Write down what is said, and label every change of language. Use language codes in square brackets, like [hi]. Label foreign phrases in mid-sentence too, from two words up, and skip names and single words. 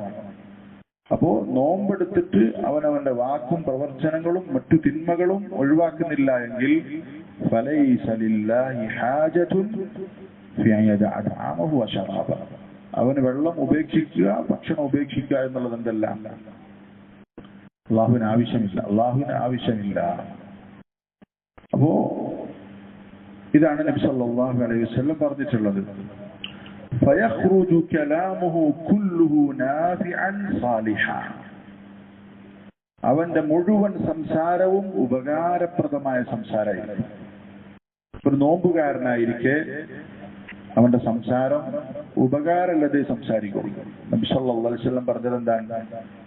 [ml] അപ്പോ നോമ്പെടുത്തിട്ട് അവനവന്റെ വാക്കും പ്രവർത്തനങ്ങളും മറ്റു തിന്മകളും ഒഴിവാക്കുന്നില്ല എങ്കിൽ [ar] فليس لله حاجة في أن يدع طعامه وشرابه, [ml] അവന് വെള്ളം ഉപേക്ഷിക്കുക, ഭക്ഷണം ഉപേക്ഷിക്കുക എന്നുള്ളത് എന്തല്ല, അള്ളാഹുവിന് ആവശ്യമില്ല. അപ്പോ ഇതാണ് നബി [ar] صلى الله عليه وسلم [ml] പറഞ്ഞിട്ടുള്ളത്. [ar] فيخرج كلامه كله نافعا صالحا, [ml] അവന്റെ മുഴുവൻ സംസാരവും ഉപകാരപ്രദമായ സംസാരമായിരിക്കും. ഒരു നോമ്പുകാരനായിരിക്കെ അവന്റെ സംസാരം ഉപകാരമുള്ളതേ സംസാരിക്കും. നബി [ar] صلى الله عليه وسلم [ml] പറഞ്ഞത് എന്താണ്?